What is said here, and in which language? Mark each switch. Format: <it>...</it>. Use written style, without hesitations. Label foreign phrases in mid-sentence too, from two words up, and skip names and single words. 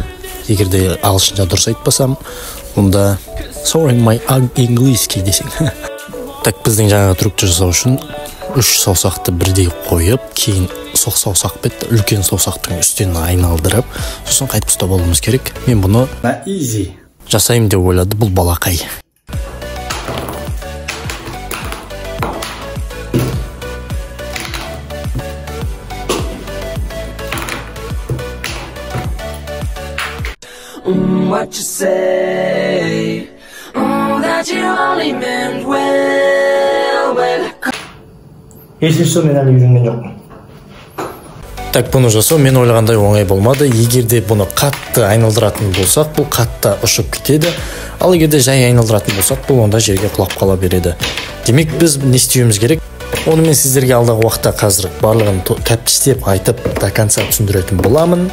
<kk>Егер де ағылшынша дұрыс айтпасам, онда</kk> <en>Sorry my English'ки</en> <kk>десең. Так, біздің жаңағы трюкті жасау үшін 3 саусақты бірдей қойып, кейін соқ саусақпен үлкен саусақтың үстінен айналдырып, сосын қайтып ұстап алуымыз керек. Мен бұны easy жасаймын деп ойлады бұл балақай.</kk> <en>What you say? That you only meant well.</en> <kk>Есінші мен әлі үйренген жоқпын. Так, бұны жасау мен ойлағандай оңай болмады. Егер де бұны қатты айналдыратын болсақ, бұл қатты ұшып кетеді. Ал егер де жай айналдыратын болсақ, бұл онда жерге құлап қала береді. Демек біз не істеуіміз керек? Оны мен сіздерге алдағы уақытта қазір барлығын тәптіштеп айтып</kk> <ru>до конца</ru> <kk>түсіндіретін боламын.</kk>